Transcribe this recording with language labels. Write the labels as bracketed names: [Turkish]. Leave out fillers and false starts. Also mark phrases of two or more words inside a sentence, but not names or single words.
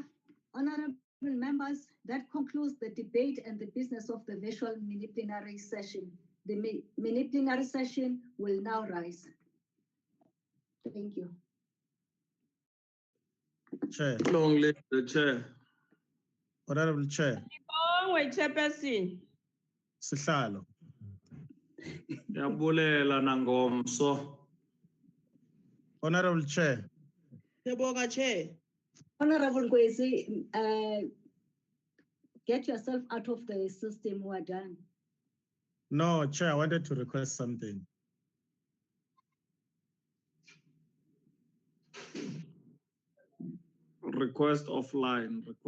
[English] Honorable members, that concludes the debate and the business of the virtual mini-plenary session. The mini-plenary session will now rise. Thank you. Chair. Long live the chair. Honorable Chair. Chairperson. Sihlalo. [Xhosa] Yabulela nangomso. [English] Honorable Chair. Chair. Honorable Kwesi, get yourself out of the system. We're done. No, Chair, I wanted to request something. Request offline.